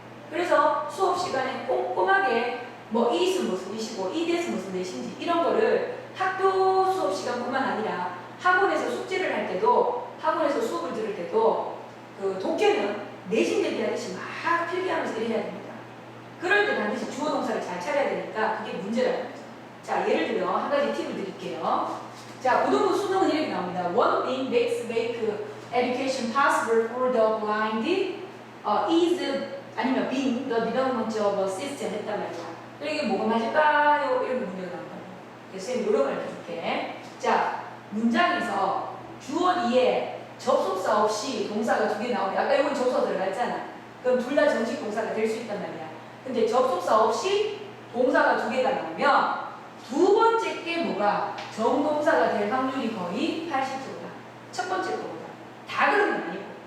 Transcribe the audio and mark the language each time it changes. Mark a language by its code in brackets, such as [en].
[ko] 그래서 수업 시간에 꼼꼼하게 뭐 이것은 무슨 이시고 이것은 무슨 내신지 이런 거를 학교 수업 시간뿐만 아니라 학원에서 숙제를 할 때도 학원에서 수업을 들을 때도 그 독해는 내신 대비하듯이 막 필기하면서 이래야 됩니다. 그럴 때 반드시 주어 동사를 잘 찾아야 되니까 그게 문제라는 거죠. 자 예를 들어 한 가지 팁을 드릴게요. 자 고등부 수능은 이렇게 나옵니다. [en] One thing makes make education possible for the blind is [ko] 아니면 [en] being the development of a system [ko] 했단 말이야. 그럼 이게 뭐가 맞을까요? 이런 문제가 나온다. 그래서 쌤이 요령을 알려줄게. 자, 문장에서 주어 뒤에 접속사 없이 동사가 2개 나오면 아까 이건 접속사 들어갔잖아. 그럼 둘 다 정식 동사가 될 수 있단 말이야. 근데 접속사 없이 동사가 2개가 나오면 두 번째 게 뭐가 정동사가 될 확률이 거의 80%다. 첫 번째 거보다. 다 그런 건 아니고.